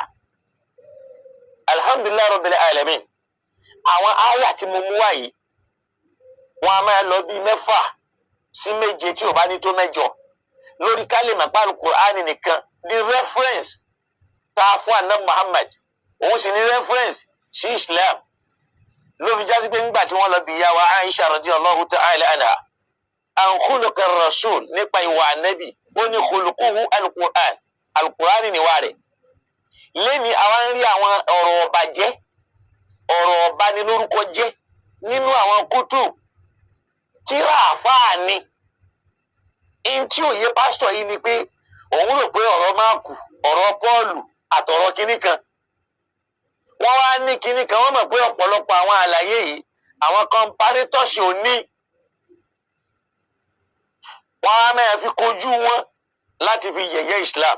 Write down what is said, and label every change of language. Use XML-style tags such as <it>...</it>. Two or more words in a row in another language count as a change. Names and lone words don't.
<ar>الحمد لله رب العالمين</ar> <yo>àwọn àyà tí mo mú wá yìí wọn a máa lọ bíi 6 sí 7 tí ò bá ní tó 8 lórí kálímà pàlù Qur'ani nìkan di reference tá a fún àná Muhammad òun sì ní reference sí Islam ló fi jásí pé nígbà tí wọ́n lọ bí ìyá wa Aisha</yo> <ar>رضي الله تعالى عنها عن خلق الرسول</ar> <yo>nípa ìwà ànábì ó ní</yo> <ar>خلقه القرآن</ar> <yo>al-Qur'ani ni wà rẹ̀. lẹ́ni àwọn ń rí àwọn ọ̀rọ̀ ọ̀bàjẹ́ ọ̀rọ̀ ọ̀bánilórúkọ jẹ́ nínú àwọn kútù tíra àfáà ni. in tí òye pásítọ̀ yìí ni pé òun rò pé ọ̀rọ̀ Máàkù ọ̀rọ̀ Pọ́ọ̀lù àtọ̀rọ̀ kínní kan wọ́n wá ní kínní kan wọ́n mọ̀ pé ọ̀pọ̀lọpọ̀ àwọn àlàyé yìí àwọn kọmparétọ̀sì ò ní wọ́n á máa fi kojú wọn láti fi yẹ̀yẹ́ Islam.</yo>